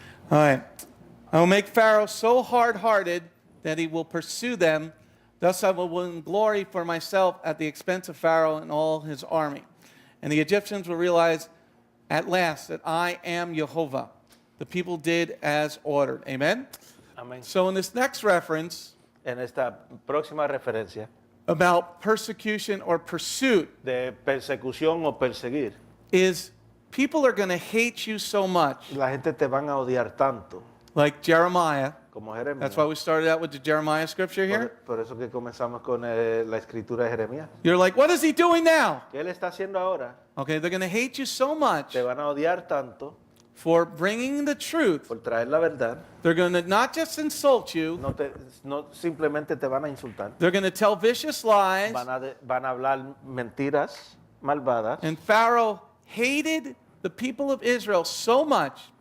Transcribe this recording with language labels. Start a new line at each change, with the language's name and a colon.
English: All right. I will make Pharaoh so hard-hearted that he will pursue them. Thus I will win glory for myself at the expense of Pharaoh and all his army. And the Egyptians will realize at last that I am Jehovah. The people did as ordered. Amen?
Spanish: Amén.
English: So in this next reference
Spanish: En esta próxima referencia
English: about persecution or pursuit
Spanish: de persecución o perseguir,
English: is people are going to hate you so much.
Spanish: la gente te van a odiar tanto
English: Like Jeremiah.
Spanish: como Jeremías.
English: That's why we started out with the Jeremiah scripture here.
Spanish: Por eso que comenzamos con la escritura de Jeremías.
English: You're like, what is he doing now?
Spanish: ¿Qué él está haciendo ahora?
English: Okay, they're going to hate you so much
Spanish: Te van a odiar tanto
English: for bringing the truth.
Spanish: por traer la verdad.
English: They're going to not just insult you,
Spanish: No simplemente te van a insultar.
English: they're going to tell vicious lies.
Spanish: Van a hablar mentiras malvadas.
English: And Pharaoh hated the people of Israel so much.